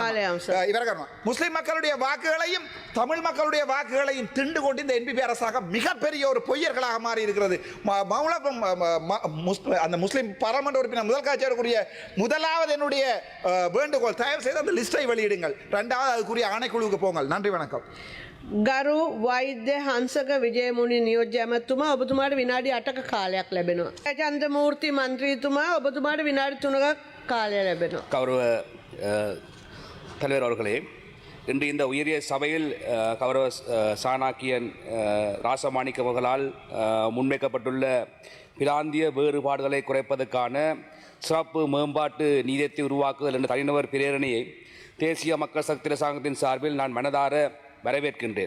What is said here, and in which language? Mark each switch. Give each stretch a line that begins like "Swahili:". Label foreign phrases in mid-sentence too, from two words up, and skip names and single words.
Tamil: முஸ்லிம் மக்களுடைய வாக்குகளையும் தமிழ் மக்களுடைய வாக்குகளையும் திண்டு கொண்டு இந்த என்பிபி அரசாங்கம் மிகப்பெரிய ஒரு பொய்யர்களாக மாறி இருக்கிறது. அந்த முஸ்லிம் பாராளுமன்ற உறுப்பினர் முதல் காட்சியருக்குரிய முதலாவது என்னுடைய வேண்டுகோள், தயவு செய்து அந்த லிஸ்டை வெளியிடுங்கள். 2வது அதுக்குரிய ஆணைக்குழுவுக்கு போங்கள். நன்றி, வணக்கம்.
Sinhala: ගරු වෛද්‍ය හංසක විජයමුණි නියෝජ්‍ය ඇමතුමා ඔබතුමාට විනාඩි 8ක කාලයක් ලැබෙනවා. චන්ද්‍රමූර්ති මන්ත්‍රීතුමා ඔබතුමාට විනාඩි 3ක කාලය ලැබෙනවා.
Tamil: கௌரவ தலைவர் அவர்களே, இன்று இந்த உயரிய சபையில் கௌரவ சாணக்கியன் ராசமாணிக்க அவர்களால் முன்வைக்கப்பட்டுள்ள பிராந்திய வேறுபாடுகளை குறைப்பதற்கான சிறப்பு மேம்பாட்டு நீதியத்தை உருவாக்குதல் என்ற தனிநபர் பிரேரணையை தேசிய மக்கள் சக்தி அரசாங்கத்தின் சார்பில் நான் மனதார வரவேற்கின்றேன்.